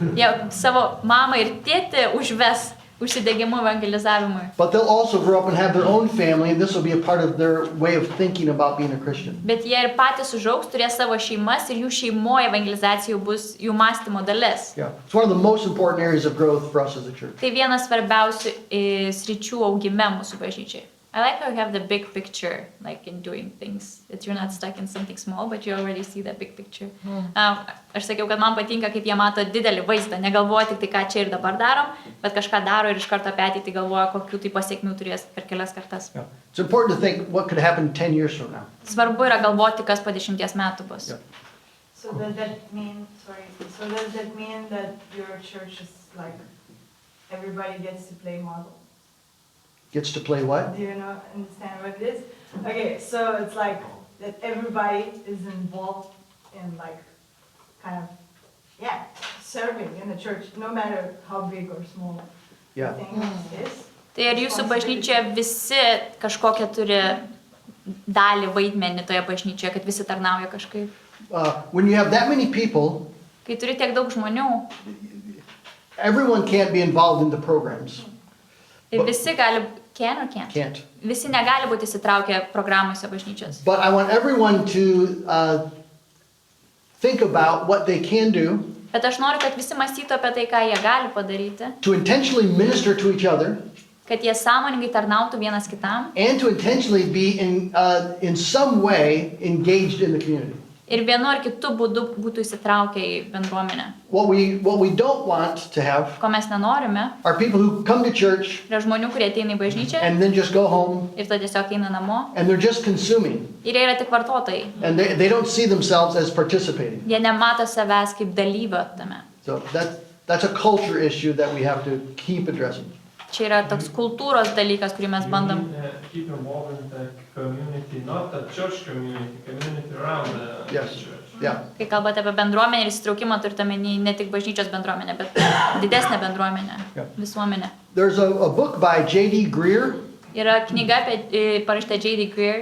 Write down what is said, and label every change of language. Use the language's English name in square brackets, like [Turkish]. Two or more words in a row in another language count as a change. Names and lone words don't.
[Lithuanian] jie savo mamą ir tėtį užves užsidegimu evangelizavimui. [English] But they'll also grow up and have their own family, and this will be a part of their way of thinking about being a Christian. [Lithuanian] Bet jie ir patys užaugs, turės savo šeimas ir jų šeimoje evangelizacija jau bus jų mąstymo dalis. [English] Yeah, it's one of the most important areas of growth for us as a church. [Lithuanian] Tai vienas svarbiausių sričių augime mūsų bažnyčiai. [English] I like how you have the big picture, like in doing things, that you're not stuck in something small, but you already see the big picture. [Lithuanian] Aš sakiau, kad man patinka, kaip jie mato didelį vaizdą, negalvoja tik tai, ką čia ir dabar darom, bet kažką daro ir iš karto apie ateitį galvoja, kokių tai pasiekmių turės per kelias kartas. [English] Yeah. It's important to think what could happen 10 years from now. Svarbu yra galvoti, kas po 10 metų bus. Yeah. So does that mean that your church is like, everybody gets to play model? Gets to play what? Do you understand what it is? Okay, so it's like that everybody is involved in like, kind of, yeah, serving in the church, no matter how big or small Yeah. the thing is. [Lithuanian] Tai ar jūsų bažnyčioje visi kažkokią turi dalį vaidmenį toje bažnyčioje, kad visi tarnauja kažkaip? [English] When you have that many people, [Lithuanian] Kai turi tiek daug žmonių, [English] everyone can't be involved in the programs. [Lithuanian] ir visi gali, [English] can't? Can't. [Lithuanian] Visi negali būti įsitraukę programuose bažnyčios. [English] But I want everyone to think about what they can do [Lithuanian] Bet aš noriu, kad visi mąstytų apie tai, ką jie gali padaryti, [English] to intentionally minister to each other [Lithuanian] kad jie sąmoningai tarnautų vienas kitam [English] and to intentionally be in some way engaged in the community. [Lithuanian] ir vienu ar kitu būdu būtų įsitraukę į bendruomenę. [English] What we don't want to have [Lithuanian] Ko mes nenorime, [English] are people who come to church [Lithuanian] yra žmonių, kurie ateina į bažnyčią [English] and then just go home [Lithuanian] ir tada tiesiog eina namo [English] and they're just consuming [Lithuanian] ir jie yra tik vartotojai. [English] and they don't see themselves as participating. [Lithuanian] Jie nemato savęs kaip dalyvio tame. [English] So that's a culture issue that we have to keep addressing. [Lithuanian] Čia yra toks kultūros dalykas, kurį mes bandom. [English] Keep involved in the community, not the church community around the Yes. church. Yeah. [Lithuanian] Kai kalbate apie bendruomenę ir įsitraukimą, turite omeny ne tik bažnyčios bendruomenę, bet didesnę bendruomenę, [English] Yeah. [Lithuanian] visuomenę. [English] There's a book by J.D. Greer, [Lithuanian] Yra knyga apie parašyta J.D. Greer,